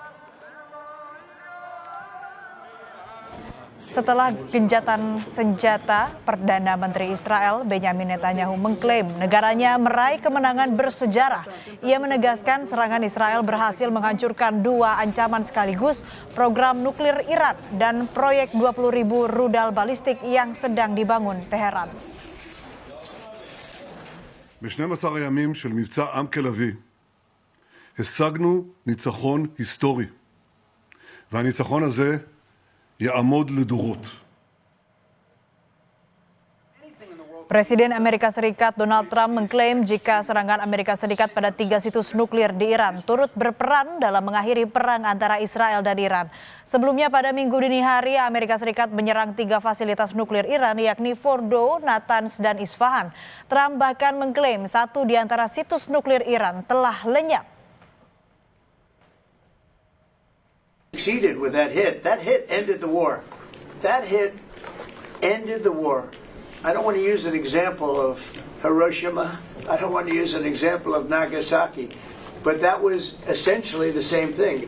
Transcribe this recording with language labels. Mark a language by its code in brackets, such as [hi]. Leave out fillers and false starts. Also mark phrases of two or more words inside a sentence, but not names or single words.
[id] Setelah gencatan senjata, Perdana Menteri Israel Benjamin Netanyahu mengklaim negaranya meraih kemenangan bersejarah. Ia menegaskan serangan Israel berhasil menghancurkan dua ancaman sekaligus, program nuklir Iran dan proyek 20.000 rudal balistik yang sedang dibangun Teheran. [he] ב-12 הימים של מבצע עם כלביא השגנו ניצחון היסטורי, והניצחון הזה יעמוד לדורות. [id] Presiden Amerika Serikat Donald Trump mengklaim jika serangan Amerika Serikat pada 3 situs nuklir di Iran turut berperan dalam mengakhiri perang antara Israel dan Iran. Sebelumnya pada Minggu dini hari, Amerika Serikat menyerang 3 fasilitas nuklir Iran yakni Fordo, Natanz, dan Isfahan. Trump bahkan mengklaim satu di antara situs nuklir Iran telah lenyap. [en] Succeeded with that hit. That hit ended the war. That hit ended the war. I don't want to use an example of Hiroshima. I don't want to use an example of Nagasaki. But that was essentially the same thing.